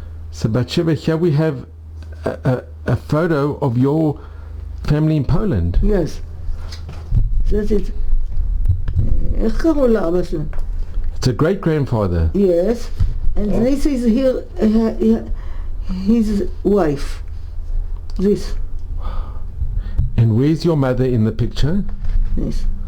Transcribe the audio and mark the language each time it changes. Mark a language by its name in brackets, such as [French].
[English] So Batsheva, here we have a photo of your family in Poland. Yes. That is, [Hebrew] איך קראו לאבא שלו? [English] It's a great grandfather. Yes. And this is here, his wife. This. And where's your mother in the picture? Yes.